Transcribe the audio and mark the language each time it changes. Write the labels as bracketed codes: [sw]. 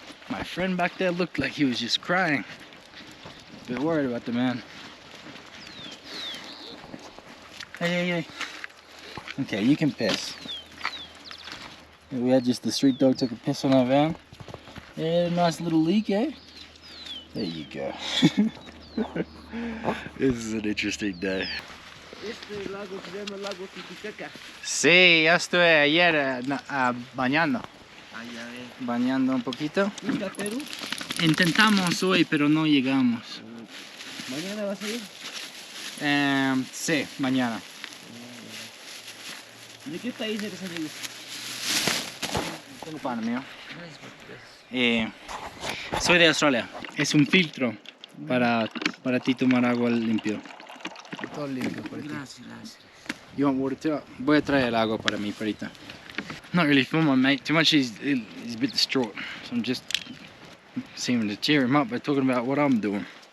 [en] My friend back there looked like he was just crying. A bit worried about the man. Hey, hey, hey. Okay, you can piss. We had just the street dog took a piss on our van. Yeah, nice little leak, eh? There you go. This is an interesting day. [es] Este lago se llama Lago Titicaca. Sí, ya estuve ayer bañando. Allá es. Bañando un poquito. ¿Fuiste a Perú? Intentamos hoy, pero no llegamos. ¿Mañana vas a ir? Sí, mañana. ¿De qué país eres, amigo? Tengo pan mío. Soy de Australia. Es un filtro para ti tomar agua limpio. Todo limpio para ti. Gracias, gracias. [en] You want water too? [es] Voy a traer el agua para mí, perita. [en] Not really for my mate too much. He's a bit distraught, so I'm just seeming to cheer him up by talking about what I'm doing.